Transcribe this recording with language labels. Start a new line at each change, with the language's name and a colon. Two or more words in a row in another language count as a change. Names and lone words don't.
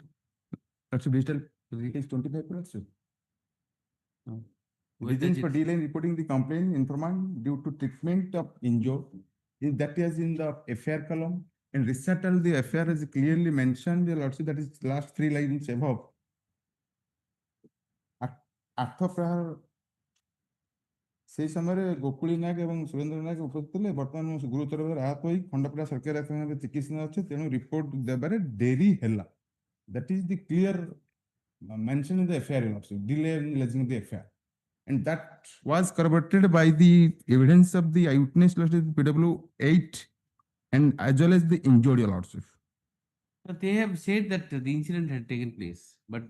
English: Lordship, digital page 25, Lordship. Where Reasons does for it- delay in reporting the complaint informant due to treatment of injury. That is in the affair column. And recital, the affair is clearly mentioned, Lordship, that is last 3 lines above.
Odia: ଆଠପ୍ରହାର ସେହି ସମୟରେ ଗୋକୁଳି ନାୟକ ଏବଂ ସୁରେନ୍ଦ୍ର ନାୟକ ଉପସ୍ଥିତ ଥିଲେ। ବର୍ତ୍ତମାନ ମୁଁ ଗୁରୁତର ଭାବରେ ଆହତ ହୋଇ ଖଣ୍ଡପଡ଼ା ସରକାରୀ ଡାକ୍ତରଖାନାରେ ଚିକିତ୍ସା ଅଛି, ତେଣୁ ରିପୋର୍ଟ ଦେବାରେ ଡେରି ହେଲା।
English: That is the clear mention in the affair, delay in lodging the affair. And that was corroborated by the evidence of the eyewitness PW 8 and as well as the injured, your lordship. But they have said that the incident had taken place, but